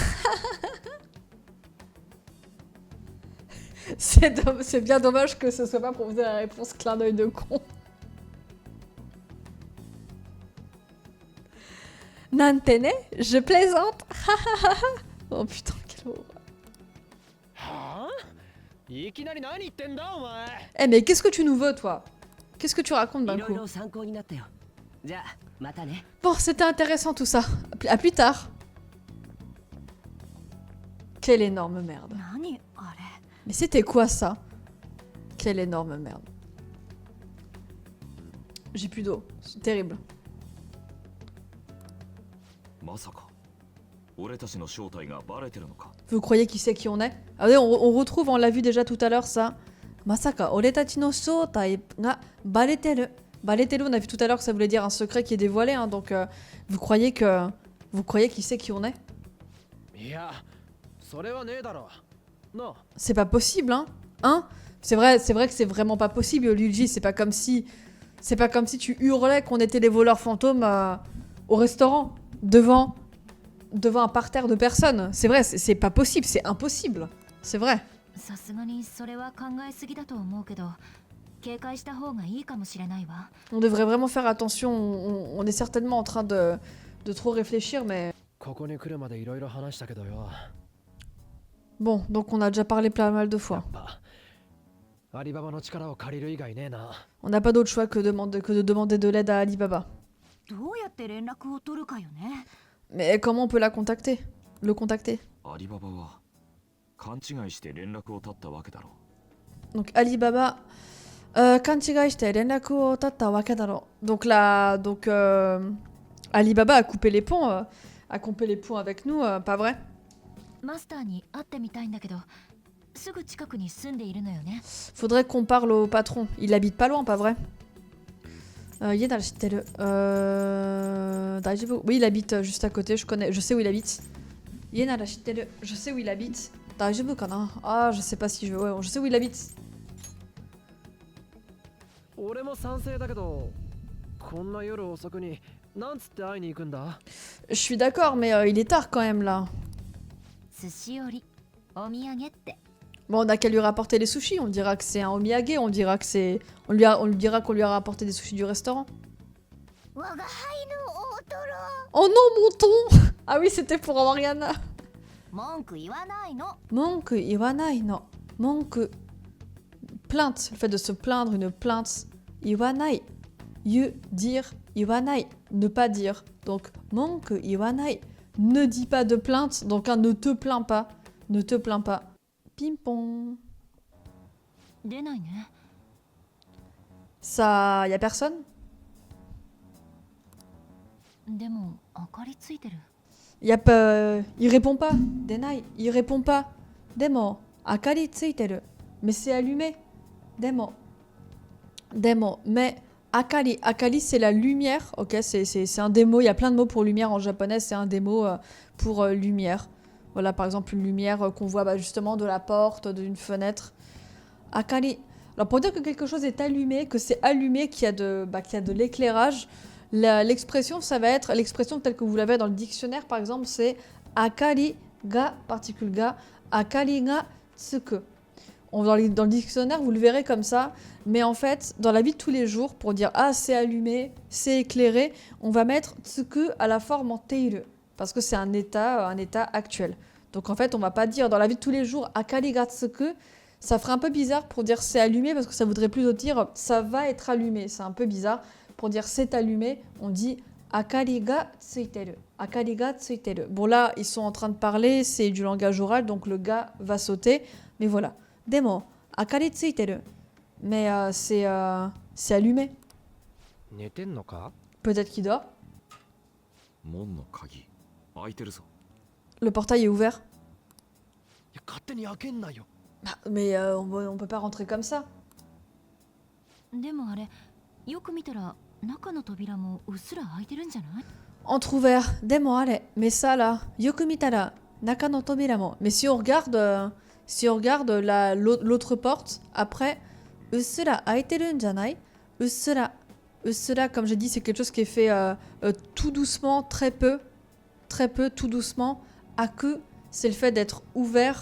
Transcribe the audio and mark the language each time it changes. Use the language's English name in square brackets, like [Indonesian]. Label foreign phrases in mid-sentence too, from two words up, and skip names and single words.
[French] C'est bien dommage que ce soit pas pour vous donner la réponse clin d'œil de con. Nantene, je plaisante. Oh putain, quelle horreur. [Japanese] はあいきなり何言ってんだお前 [French] Eh mais qu'est-ce que tu nous veux, toi? Qu'est-ce que tu racontes [Japanese] い [French] d'un [Japanese] ろい [French] coup? [Japanese] ろ参考になったよじゃあまたね [French] Bon, c'était intéressant tout ça. À plus tard. Quelle énorme merde. [Japanese] 何あれ [French] Mais c'était quoi ça? Quelle énorme merde. J'ai plus d'eau. C'est terrible. [Japanese] まさか俺たちの正体がバレてるのか [French] Vous croyez qui c'est qui on est? Ah oui, on retrouve, on l'a vu déjà tout à l'heure ça. [Japanese] まさか、俺たちの正体がバレてる. Bareteru, [French] on a vu tout à l'heure que ça voulait dire un secret qui est dévoilé, hein, donc vous croyez qui c'est qui on est? [Japanese] いやそれはねえだろなあ [French] C'est pas possible, hein? Hein? C'est vrai que c'est vraiment pas possible, Luigi. C'est pas comme si tu hurlais qu'on était les voleurs fantômes au restaurant, devant un parterre de personnes. C'est vrai, c'est pas possible, c'est impossible. C'est vrai. [Japanese] さすがにそれは考えすぎだと思うけど警戒した方がいいかもしれないわ [French] On devrait vraiment faire attention. On est certainement en train de trop réfléchir, mais [Japanese] ここに来るまでいろいろ話したけどよ [French] bon. Donc on a déjà parlé pas mal de [Japanese] や [French] fois. [Japanese] っぱアリババの力を借りる以外ねえな [French] On n'a pas d'autre choix que de demander de l'aide à Alibaba. [Japanese] どうやって連絡を取るかよね [French] Mais comment on peut la contacter? Le contacter? [Japanese] アリババは勘違いして連絡を絶ったわけだろ Donc アリババ、勘違いして連絡を絶ったわけだろ. [French] Donc là, Alibaba a coupé les ponts, avec nous, pas vrai? [Japanese] マスターに会ってみたいんだけどすぐ近くに住んでいるのよね [French] Faudrait qu'on parle au patron. Il habite pas loin, pas vrai? [Japanese] 家なら知ってる。大丈夫. [French] Oui, il habite juste à côté. Je sais où il habite. [Japanese] 家なら知ってる. [French] Je sais où il habite. [Japanese] 大丈夫かな? [French] Ah, je sais pas si je. Ouais, je sais où il habite. [Japanese] 俺も賛成だけどこんな夜遅くになんつって会いに行くんだ [French] Je suis d'accord, mais il est tard quand même là. [Japanese] 寿司折りお土産って [French] Bon, on a qu'à lui rapporter les sushis. On dira que c'est un omiyage. On dira que c'est. On lui dira qu'on lui a rapporté des sushis du restaurant. [Japanese] 我が輩の大トロ [French] Oh non, mon ton! Ah oui, c'était pour Mariana. [Japanese] 文句言わないの文句言わないの。文句. [French] Plainte. Le fait de se plaindre, une plainte. [Japanese] Iwanai. Dire. Iwanai. [French] Ne pas dire. Donc, [Japanese] 文句言わない. [French] Ne dis pas de plainte. Donc, ne te plains pas. Ne te plains pas. Ping-pong. [Japanese] 出ないね [French] Ça. Y a personne? [Japanese] でも明かりついてる [French] Y a pas. Il répond pas. Denai. Il répond pas. [Japanese] Demo. 明かりついてる. [French] Mais c'est allumé. Demo. Demo. Mais. Akari. Akari, c'est la lumière. Ok, c'est un des mots. Il y a plein de mots pour lumière en japonais. C'est un des mots pour lumière. Voilà, par exemple, une lumière qu'on voit justement de la porte, d'une fenêtre. Akari. Alors, pour dire que quelque chose est allumé, que c'est allumé, qu'il y a de l'éclairage, l'expression, ça va être l'expression telle que vous l'avez dans le dictionnaire, par exemple, c'est [Japanese] 明かりが, [French] particule ga, [Japanese] 明かりがつく. [French] Dans le dictionnaire, vous le verrez comme ça, mais en fait, dans la vie de tous les jours, pour dire ah, c'est allumé, c'est éclairé, on va mettre tsuku à la forme en teiru, parce que c'est un état actuel. Donc en fait, on va pas dire dans la vie de tous les jours [Japanese] 明かりがつく. [French] Ça ferait un peu bizarre pour dire c'est allumé, parce que ça voudrait plutôt dire ça va être allumé. C'est un peu bizarre. Pour dire c'est allumé, on dit [Japanese] 明かりがついてる. 明かりがついてる. [French] Bon là, ils sont en train de parler, c'est du langage oral, donc le ga va sauter. Mais voilà. [Japanese] Demo, 明かりついてる. [French] Mais c'est allumé. [Japanese] 寝てんのか？ [French] Peut-être qu'il dort. [Japanese] 門の鍵開いてるぞ。 [French] Le portail est ouvert. [Japanese] いや勝手に開けんなよ。 [French] Ah, mais on peut pas rentrer comme ça. [Japanese] でもあれよく見たら中の扉もうっすら開いてるんじゃない？ [French] Entrouvert. Demo, allez. Mais ça là, [Japanese] よく見たら、中の扉も. [French] Mais si on regarde, l'autre porte, après, [Japanese] うっすら開いてるんじゃない? [French] Ussura, comme j'ai dit, c'est quelque chose qui est fait tout doucement, très peu, tout doucement. Aku, c'est le fait d'être ouvert.